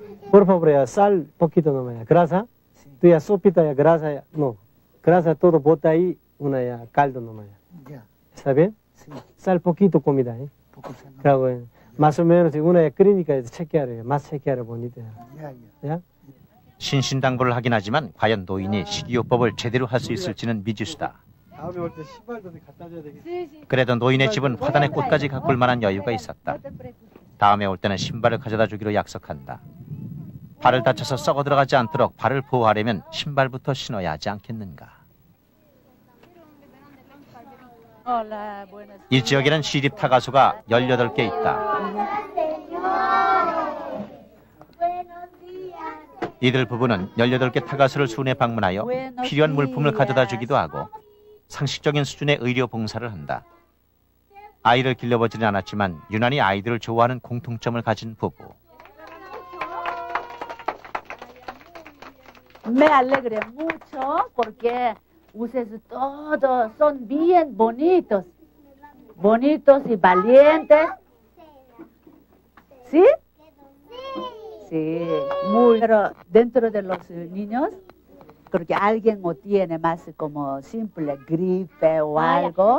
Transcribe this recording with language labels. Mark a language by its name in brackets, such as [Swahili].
[Spanish] Por favor, ya sal poquito nomás. Grasa. Tú ya sopita, ya grasa, ya. No. Grasa todo bota ahí, una ya caldo nomás. ¿Está bien? Sal poquito comida, ¿eh? Claro, más o menos, una ya clínica, chequear, más chequear bonita. ¿Ya? [Korean] 신신당부를 하긴 하지만 과연 노인이 식이요법을 제대로 할 수 있을지는 미지수다. 다음에 올 때 신발도 갖다 줘야 되겠지. 그래도 노인의 집은 화단의 꽃까지 가꿀 만한 여유가 있었다. 다음에 올 때는 신발을 가져다 주기로 약속한다. 발을 다쳐서 썩어 들어가지 않도록 발을 보호하려면 신발부터 신어야 하지 않겠는가. 이 지역에는 시립 타가수가 18개 있다. 이들 부부는 18개 타가수를 순회 방문하여 필요한 물품을 가져다 주기도 하고 상식적인 수준의 의료 봉사를 한다. 아이를 길러보지는 않았지만 유난히 아이들을 좋아하는 공통점을 가진 부부. [Spanish] Me alegré mucho porque ustedes todos son bien bonitos, bonitos y valientes. ¿Sí? Sí, muy. Pero dentro de los niños, creo que alguien o tiene más como simple gripe o algo.